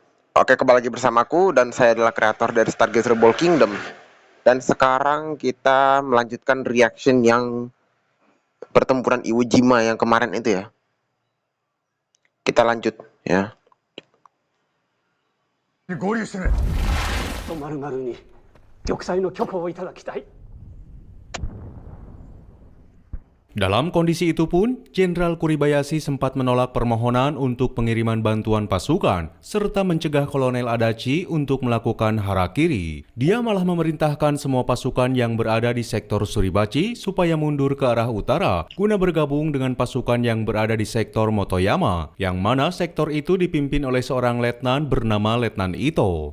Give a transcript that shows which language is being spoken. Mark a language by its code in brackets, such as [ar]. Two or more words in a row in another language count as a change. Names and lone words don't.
[id] Oke, kembali lagi bersamaku dan saya adalah kreator dari Stargazer Ball Kingdom. Dan sekarang kita melanjutkan reaction yang pertempuran Iwo Jima yang kemarin itu ya. Kita lanjut ya. [ja] 合流してくれ。丸々に玉砕の許可をいただきたい。 [id] Dalam kondisi itu pun, Jenderal Kuribayashi sempat menolak permohonan untuk pengiriman bantuan pasukan, serta mencegah Kolonel Adachi untuk melakukan harakiri. Dia malah memerintahkan semua pasukan yang berada di sektor Suribachi supaya mundur ke arah utara, guna bergabung dengan pasukan yang berada di sektor Motoyama, yang mana sektor itu dipimpin oleh seorang letnan bernama Letnan Ito.